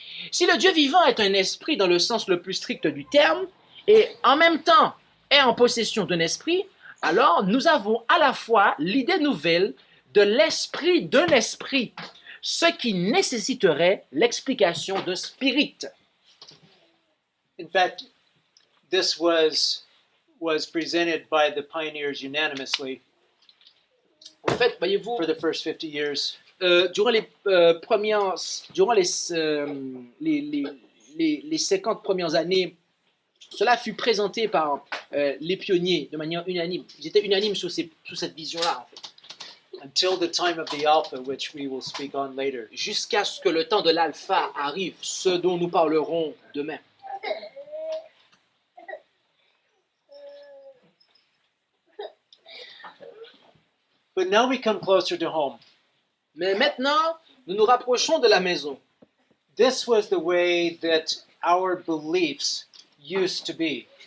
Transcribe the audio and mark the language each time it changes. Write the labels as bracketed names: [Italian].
[French] Si le Dieu vivant est un esprit dans le sens le plus strict du terme et en même temps est en possession d'un esprit, alors nous avons à la fois l'idée nouvelle de l'esprit d'un esprit, ce qui nécessiterait l'explication d'un spirit. [English] In fact, this was presented by the pioneers unanimously [French] En fait, voyez-vous, [English] for the first 50 years. [French] durant les 50 premières années, cela fut présenté par les pionniers de manière unanime. Ils étaient unanimes sur cette vision-là, en fait. [English] Until the time of the Alpha, which we will speak on later. [French] Jusqu'à ce que le temps de l'alpha arrive, ce dont nous parlerons demain. [English] But now we come closer to home. [French] Mais maintenant, nous nous rapprochons de la maison. [English] This was the way that our beliefs used to be.